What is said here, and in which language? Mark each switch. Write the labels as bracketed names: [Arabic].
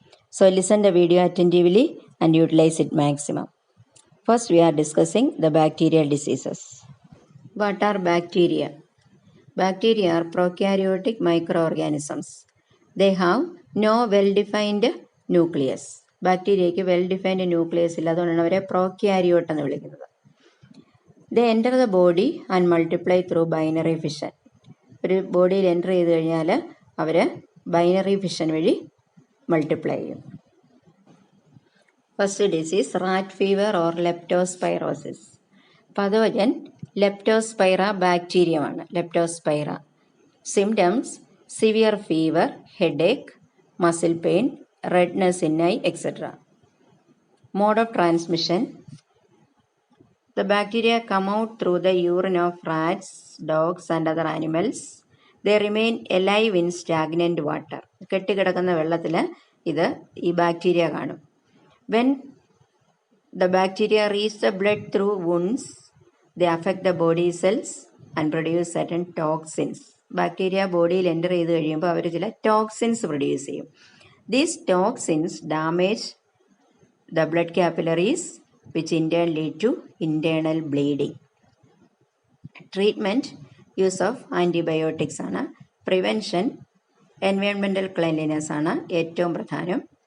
[English] So listen the video attentively and utilize it maximum. First, we are discussing the bacterial diseases. What are bacteria? Bacteria are prokaryotic microorganisms. They have no well-defined nucleus. [Malayalam] ബാക്ടീരിയയ്ക്ക് well defined nucleus ഇല്ല, അതുകൊണ്ടാണ് അവരെ prokaryote എന്ന് വിളിക്കുന്നത്. [English] They enter the body and multiply through binary fission. [Malayalam] ഒരു ബോഡിയിൽ enter ചെയ്ത് കഴിഞ്ഞാൽ അവർ binary fission വഴി മൾട്ടിപ്ലൈ ചെയ്യും. [English] First disease rat fever or leptospirosis. [Malayalam] പതോജൻ Leptospira ബാക്ടീരിയമാണ്. Leptospira. [English] Symptoms severe fever, headache, muscle pain, redness in eye, etcetera. Mode of transmission. The bacteria come out through the urine of rats, dogs and other animals. They remain alive in stagnant water. [Malayalam] കെട്ടിക്കിടക്കുന്ന വെള്ളത്തിൽ ഈ bacteria കാണും. [English] When the bacteria reach the blood through wounds, they affect the body cells and produce certain toxins. [Malayalam] Bacteria ബോഡിയിൽ enter ചെയ്ത് കഴിയുമ്പോൾ അവർ ചില toxins produce ചെയ്യും. [English] These toxins damage the blood capillaries, which in turn lead to internal bleeding. Treatment, use of antibiotics ആണ്. Prevention, environmental cleanliness [Malayalam] ആണ് ഏറ്റവും പ്രധാനം.